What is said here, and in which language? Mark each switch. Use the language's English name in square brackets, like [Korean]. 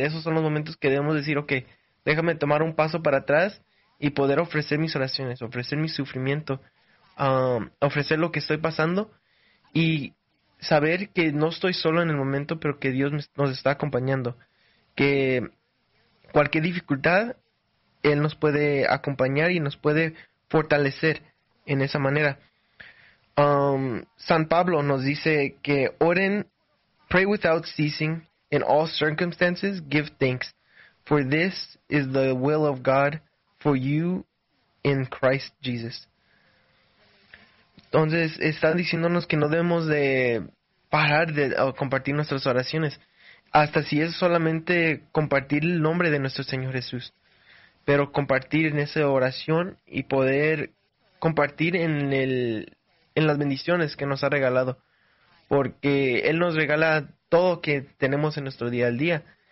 [Spanish] Esos son los momentos que debemos decir, ok, déjame tomar un paso para atrás y poder ofrecer mis oraciones, ofrecer mi sufrimiento, ofrecer lo que estoy pasando y saber que no estoy solo en el momento, pero que Dios nos está acompañando. Que cualquier dificultad, Él nos puede acompañar y nos puede fortalecer en esa manera. San Pablo nos dice que oren, [English] pray without ceasing, in all circumstances, give thanks, for this is the will of God for you in Christ Jesus. [Spanish] Entonces, están diciéndonos que no debemos de parar de compartir nuestras oraciones, hasta si es solamente compartir el nombre de nuestro Señor Jesús, pero compartir en esa oración y poder compartir en las bendiciones que nos ha regalado, porque Él nos regala todo que tenemos en nuestro día al día.